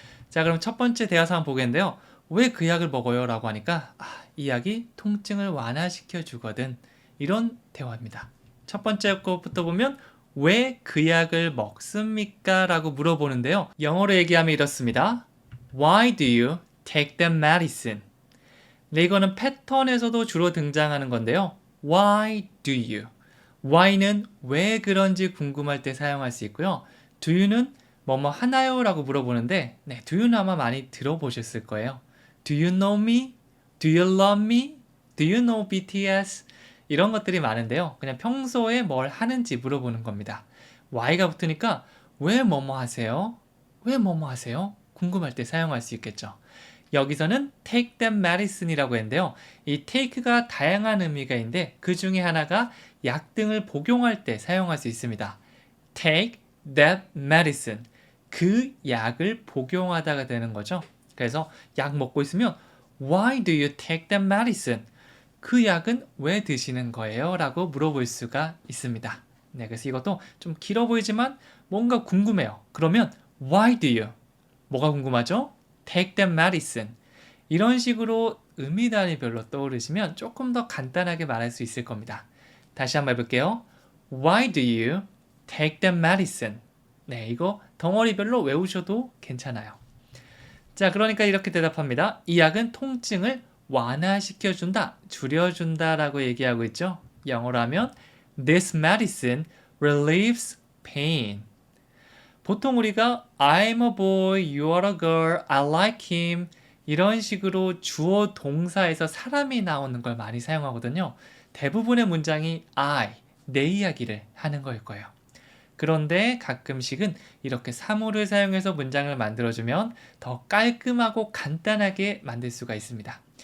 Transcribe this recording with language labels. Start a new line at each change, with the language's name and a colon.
Korean: 자, 그럼 첫 번째 대화상 보겠는데요. 왜 그 약을 먹어요? 라고 하니까 이 약이 통증을 완화시켜 주거든. 이런 대화입니다. 첫 번째 것부터 보면 왜 그 약을 먹습니까? 라고 물어보는데요. 영어로 얘기하면 이렇습니다.
English: Why do you take the medicine?
Korean: 네, 이거는 패턴에서도 주로 등장하는 건데요.
English: Why do you?
Korean: Why는 왜 그런지 궁금할 때 사용할 수 있고요. Do you는 뭐뭐 하나요? 라고 물어보는데 네, do you는 아마 많이 들어보셨을 거예요.
English: Do you know me? Do you love me? Do you know BTS?
Korean: 이런 것들이 많은데요. 그냥 평소에 뭘 하는지 물어보는 겁니다. Why가 붙으니까 왜 뭐뭐 하세요? 왜 뭐뭐 하세요? 궁금할 때 사용할 수 있겠죠. 여기서는
English: take that medicine
Korean: 이라고 했는데요. 이 take가 다양한 의미가 있는데 그 중에 하나가 약 등을 복용할 때 사용할 수 있습니다.
English: take that medicine.
Korean: 그 약을 복용하다가 되는 거죠. 그래서 약 먹고 있으면
English: Why do you take that medicine?
Korean: 그 약은 왜 드시는 거예요? 라고 물어볼 수가 있습니다. 네, 그래서 이것도 좀 길어 보이지만 뭔가 궁금해요. 그러면
English: Why do you?
Korean: 뭐가 궁금하죠?
English: Take that medicine.
Korean: 이런 식으로 의미 단위별로 떠오르시면 조금 더 간단하게 말할 수 있을 겁니다. 다시 한번 해볼게요.
English: Why do you take that medicine?
Korean: 네, 이거 덩어리별로 외우셔도 괜찮아요. 자, 그러니까 이렇게 대답합니다. 이 약은 통증을 완화시켜준다, 줄여준다 라고 얘기하고 있죠. 영어로 하면
English: This medicine relieves pain.
Korean: 보통 우리가
English: I'm a boy, you are a girl, I like him
Korean: 이런 식으로 주어 동사에서 사람이 나오는 걸 많이 사용하거든요. 대부분의 문장이 I, 내 이야기를 하는 거일 거예요. 그런데 가끔씩은 이렇게 사물을 사용해서 문장을 만들어주면 더 깔끔하고 간단하게 만들 수가 있습니다.